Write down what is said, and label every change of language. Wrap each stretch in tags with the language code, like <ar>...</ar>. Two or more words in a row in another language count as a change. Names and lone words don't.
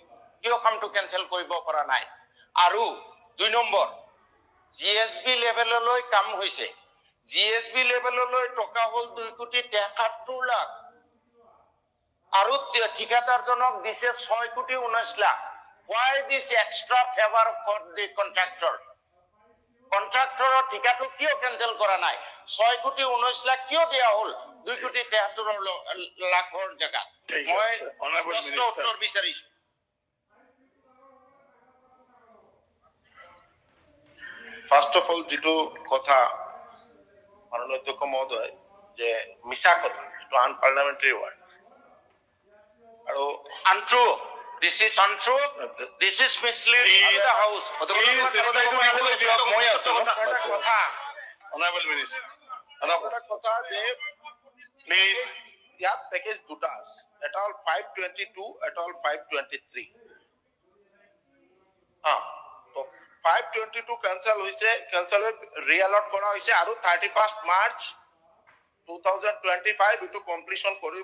<as>কিয় কামটো কেঞ্চেল কৰিব পৰা নাই? আৰু 2 নম্বৰ, GSB লেভেললৈ কাম হৈছে। GSB লেভেললৈ টকা হ'ল 2 কোটি 73 লাখ, আৰু ঠিকাদাৰজনক দিছে 6 কোটি 19 লাখ।</as> <en>Why this extra favor for the contractor?</en> <as>কন্ট্ৰাক্টৰৰ ঠিকাটো কিয় কেঞ্চেল কৰা নাই? 6 কোটি 19 লাখ কিয় দিয়া হ'ল 2 কোটি 73 লাখৰ জেগাত? মই স্পষ্ট উত্তৰ বিচাৰিছো।</as> <en>first of all</en> <as>যিটো কথা মাননীয় অধ্যক্ষ মহোদয় যে মিছা কথা, এইটো</as> <en>unparliamentary word</en> <as>আৰু</as> <en>Untrue. This is untrue. This is misleading to the house. honourable minister,</en> <as>এটা কথা যে প্লিজ। ইয়াত পেকেজ দুটা আছে, এটা হ'ল 522, এটা হ'ল 523। তো 522 কেঞ্চেল হৈছে, কেঞ্চেল হৈ ৰিএলট কৰা হৈছে, আৰু 31 মাৰ্চ 2025 এইটো কমপ্লিশ্যন কৰিব।</as>